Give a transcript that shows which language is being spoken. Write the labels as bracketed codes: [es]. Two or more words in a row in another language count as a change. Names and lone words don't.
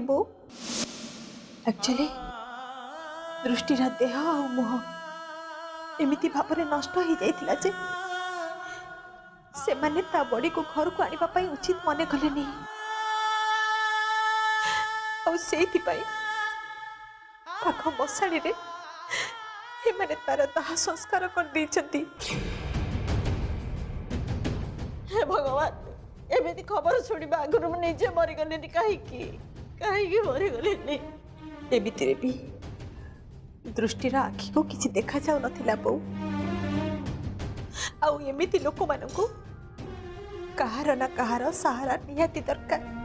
[or] ବୋଉ ଆକ୍ଚୁଆଲି ଦୃଷ୍ଟିର ଦେହ ଆଉ ମୁହଁ ଏମିତି ଭାବରେ ନଷ୍ଟ ହେଇଯାଇଥିଲା ଯେ ସେମାନେ ତା ବଡିକୁ ଘରକୁ ଆଣିବା ପାଇଁ ଉଚିତ ମନେ କଲେନି, ଆଉ ସେଇଥିପାଇଁ ପାଖ ମଶାଣିରେ ଏମାନେ ତାର ଦାହ ସଂସ୍କାର କରିଦେଇଛନ୍ତି। ହେ ଭଗବାନ एମିତି खबर ଶୁଣିବା ଆଗରୁ ମୁଁ ନିଜେ ମରିଗଲିନି କାହିଁକି କାହିଁକି ମରିଗଲିନି। ଏମିତିରେ ବି ଦୃଷ୍ଟିର ଆଖିକୁ କିଛି ଦେଖାଯାଉନଥିଲା ବୋଉ, ଆଉ ଏମିତି ଲୋକମାନଙ୍କୁ କାହାର ନା କାହାର ସାହାରା ନିହାତି ଦରକାର।